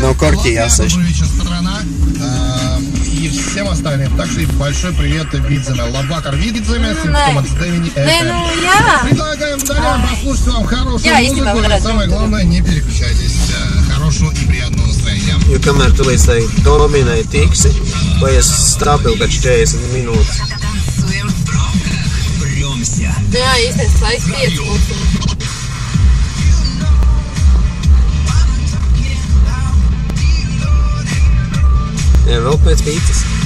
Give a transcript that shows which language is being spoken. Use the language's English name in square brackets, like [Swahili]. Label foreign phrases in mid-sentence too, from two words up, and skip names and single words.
[Russian] Добрый вечер, страна. И всем остальным. Также большой привет Видземе. [Latvian] Labvakar Vidzeme. [Russian] Предлагаем далее послушать вам хорошую музыку. И самое главное, не переключайтесь. Хорошего и приятного настроения. [Latvian] Jo kamēr tu līdz tai dominai tiksi, paies stabili pēc 40 minūtes. Jā, īstais laiks 5 minūtes. Jā, vēl pēc pītas.